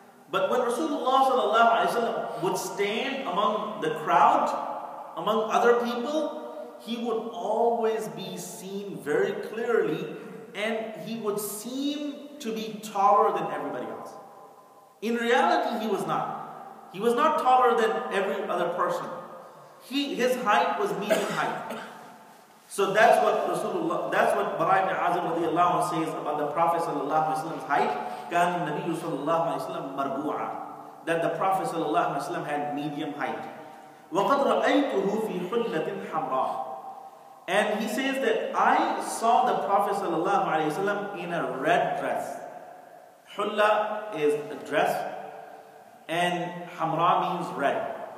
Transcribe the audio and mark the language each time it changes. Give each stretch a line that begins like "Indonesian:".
English: But when Rasulullah sallallahu alayhi wasallam would stand among the crowd, among other people, he would always be seen very clearly, and he would seem to be taller than everybody else. In reality, he was not. He was not taller than every other person. His height was medium height. So that's what Bara ibn Azib radiyallahu anhu says about the Prophet sallallahu alaihi wasallam's height.
Arabic: كان النبي صلى الله عليه وسلم مربوعا.
English: That the Prophet sallallahu alaihi wasallam had medium height.
Arabic: وقد رأيته في حلة حمراء.
English: And he says that I saw the Prophet ﷺ in a red dress. Hulla is a dress, and Hamra means red.